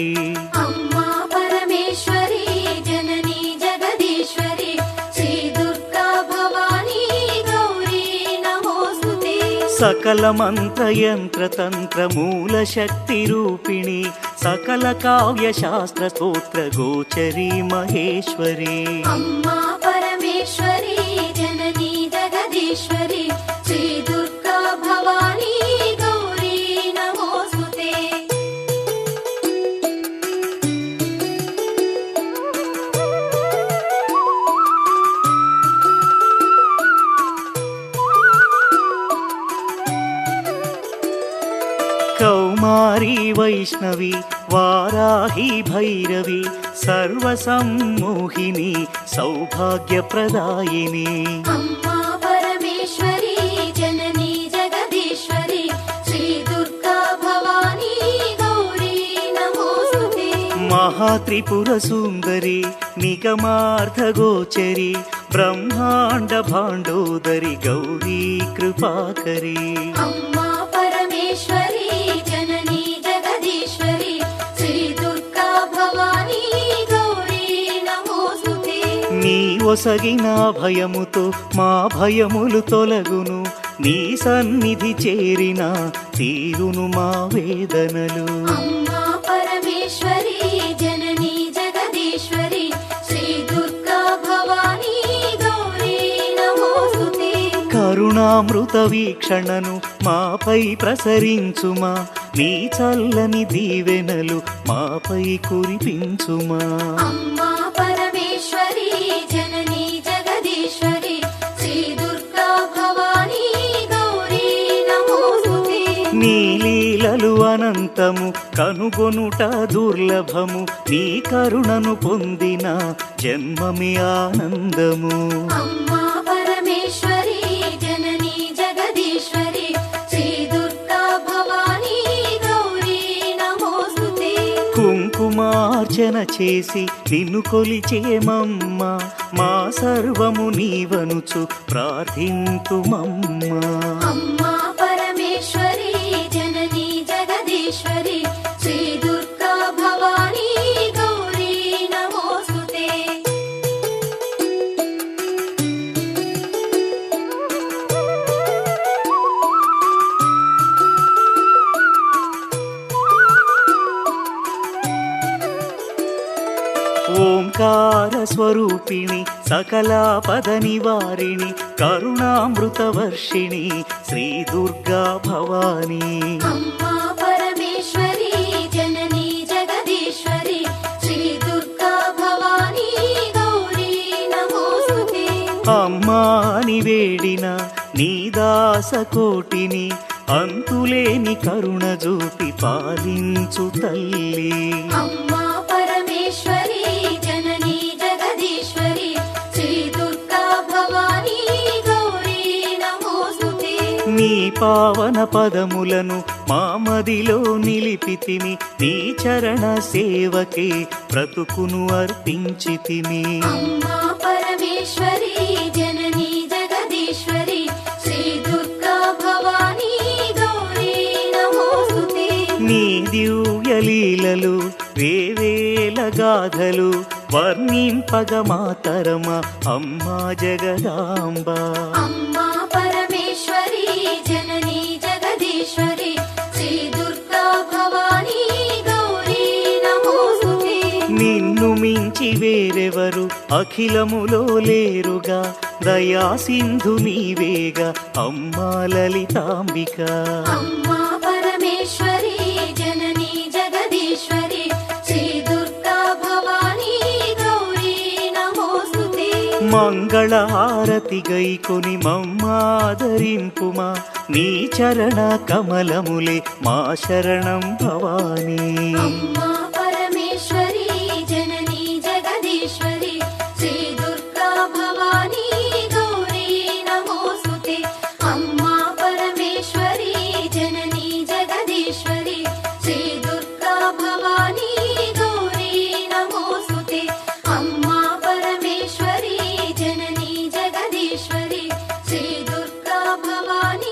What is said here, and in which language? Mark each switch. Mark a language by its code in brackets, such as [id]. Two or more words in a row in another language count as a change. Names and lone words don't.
[sa] అమ్మా పరమేశ్వరి జననీ జగదీశ్వరి శ్రీ దుర్గా భవానీ గౌరీ నమోస్తుతే. సకల మంత్ర యంత్ర తంత్ర మూల శక్తి రూపిణి సకల కావ్య శాస్త్ర స్తోత్ర గోచరి మహేశ్వరి. అమ్మా పరమేశ్వరి జననీ జగదీశ్వరి जगदीश्वरि श्री दुर्गा भवानी गौरी नमोस्तुते కౌమారీ వైష్ణవి వారాహి భైరవి సర్వసమ్మోహిని సౌభాగ్యప్రదాయిని अम्मा परमेश्वरी जननी जगदीश्वरि श्री दुर्गा भवानी गौरी नमोस्तुते మహాత్రిపుర సుందరి నిగమార్థగోచరి బ్రహ్మాండ భాండోదరి గౌరీ కృపాకరి अम्मा परमेश्वरी जननी जगदीश्वरि श्री दुर्गा भवानी गौरी नमोस्तुते [te] నీ ఒసగిన భయముతో మా భయములు తొలగును నీ సన్నిధి చేరిన తీరును మా వేదనలు [sa] अम्मा परमेश्वरी जननी जगदीश्वरि श्री दुर्गा भवानी गौरी नमोस्तुते [te] కరుణామృత వీక్షణను మాపై ప్రసరించుమా నీ చల్లని దీవెనలు మాపై కురిపించుమా [sa] अम्मा परमेश्वरी जननी जगदीश्वरि श्री दुर्गा भवानी गौरी नमोस्तुते [te] నీ లీలలు అనంతము కనుగొనుట దుర్లభము నీ కరుణను పొందిన జన్మమే ఆనందము [sa] अम्मा परमेश्वरी जननी जगदीश्वरि श्री दुर्गा भवानी गौरी नमोस्तुते [te] కుంకుమార్చన చేసి నిన్ను కొలిచేమమ్మ మా సర్వము నీవనుచు ప్రార్థింతుమమ్మా [sa] अम्मा परमेश्वरी जननी जगदीश्वरि श्री दुर्गा भवानी गौरी नमोस्तुते ఓంకార స్వరూపిణి సకలాపద నివారిణి కరుణామృత వర్షిణి శ్రీ దుర్గా భవానీ अम्मा परमेश्वरी जननी जगदीश्वरि श्री दुर्गा भवानी गौरी नमोस्तुते [te] అమ్మాని వేడిన నీ దాస కోటిని అంతులేని కరుణ చూపి పాలించు తల్లి [sa] अम्मा परमेश्वरी जननी जगदीश्वरि श्री दुर्गा भवानी गौरी नमोस्तुते [te] నీ పావన పదములను మా మదిలో నిలిపితిమి నీ చరణ సేవకే బ్రతుకును అర్పించితిమి [sa] अम्मा परमेश्वरी जननी जगदीश्वरि श्री दुर्गा भवानी गौरी नमोस्तुते [te] నీ దివ్య లీలలు వేవేల గాథలు వర్ణింపగ మాతరమ అమ్మా జగదాంబ [sa] अम्मा परमेश्वरी जननी जगदीश्वरि श्री दुर्गा भवानी गौरी नमोस्तुते [te] నిన్ను మించి వేరెవరు అఖిలములో లేరుగా దయా సింధు నీవేగా అమ్మా లలితాంబిక [sa] अम्मा परमेश्वरी जननी जगदीश्वरि श्री दुर्गा भवानी गौरी नमोस्तुते [te] మంగళ హారతి గైకొని మమ్మాదరింపుమా నీ చరణ కమలములే మా శరణం భవానీ [sa] अम्मा परमेश्वरी जननी जगदीश्वरि श्री दुर्गा भवानी गौरी नमोस्तुते अम्मा परमेश्वरी जननी जगदीश्वरि श्री दुर्गा भवानी गौरी नमोस्तुते अम्मा परमेश्वरी जननी जगदीश्वरि श्री दुर्गा भवानी